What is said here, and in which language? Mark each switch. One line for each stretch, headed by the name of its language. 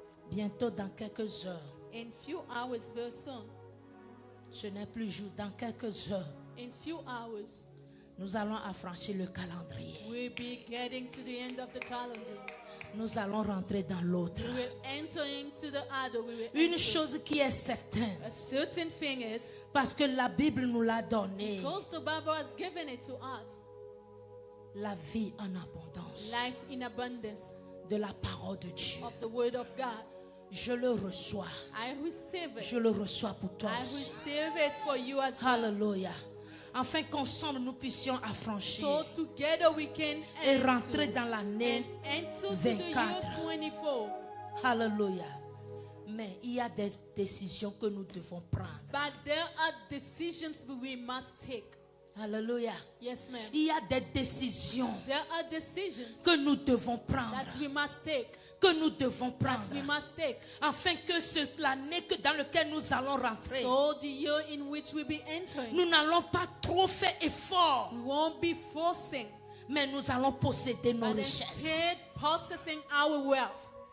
French: Bientôt dans quelques heures,
English: In few hours, very soon,
French: ce n'est plus jour, dans quelques heures,
English: in few hours,
French: nous allons affranchir le calendrier.
English: we'll be getting to the end of the calendar.
French: Nous allons rentrer dans l'autre.
English: We will enter into the other. We will
French: Une
English: enter.
French: chose qui est certaine,
English: A certain thing is,
French: parce que la Bible nous l'a donné,
English: because the Bible has given it to us,
French: la vie en abondance
English: life in abundance
French: de la parole de Dieu.
English: of the Word of God.
French: Je le reçois.
English: I receive it.
French: Je le reçois pour toi
English: I
French: aussi.
English: receive it for you as well.
French: Alléluia. Afin qu'ensemble nous puissions affranchir
English: So together we can
French: et
English: enter
French: rentrer dans l'année.
English: and enter to the year
French: 24.
English: 24.
French: Alléluia. Mais il y a des décisions que nous devons prendre.
English: But there are decisions we must take.
French: Alléluia.
English: Yes, ma'am.
French: Il y a des décisions
English: There are decisions
French: que nous devons prendre.
English: that we must take.
French: Que nous devons prendre.
English: That we must take.
French: Afin que l'année dans laquelle nous allons rentrer,
English: So the year in which we be entering,
French: nous n'allons pas trop faire effort,
English: we won't be forcing,
French: mais nous allons posséder nos
English: but
French: richesses.
English: instead possessing our wealth.